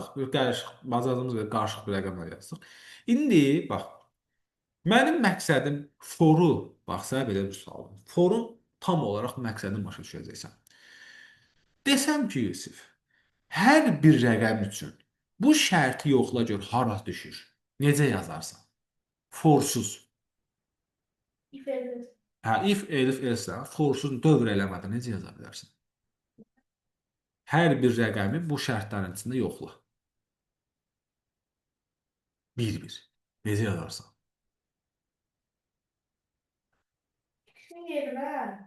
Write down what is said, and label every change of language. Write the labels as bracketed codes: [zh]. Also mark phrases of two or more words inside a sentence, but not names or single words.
[az] Bir qarışıq, bacardığımız qədər qarışıq bir rəqəmlər yazdıq. İndi bax, mənim məqsədim foru, bax, sənə belə bir sual. Forun tam olaraq məqsədini başa düşəcəksən. Desəm ki, Yusif, hər bir rəqəm üçün bu şərti yoxla gör hara düşür. Necə yazarsan? Forsuz. İfade. Hə, if, elif, else, forsuz dövr eləmədən necə yaza bilərsən? Hər bir rəqəmi bu şərtlərin içində yoxla. Bir-bir. Necə yazarsan? [tr] Şimdi yerine